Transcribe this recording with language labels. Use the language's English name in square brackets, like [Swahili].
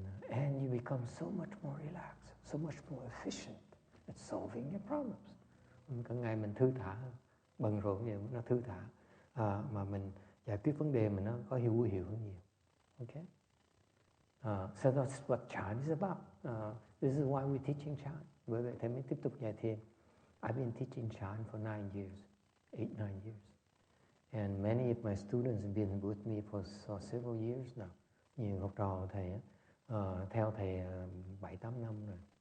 [English] And you become so much more relaxed, so much more efficient at solving your problems. [Vietnamese] Cả ngày mình thư thả hơn, bận rộn nhiều nó thư thả, mà mình giải quyết vấn đề mình nó có hiệu hơn nhiều. [English] Okay? So that's what Chan is about. This is why we're teaching Chan. [Vietnamese] Bởi vậy thầy mới tiếp tục dạy thiền. [English] I've been teaching Chan for 9 years, 8-9 years. And many of my students have been with me for several years now. [Vietnamese] Nhiều học trò của thầy theo thầy 7-8 năm rồi.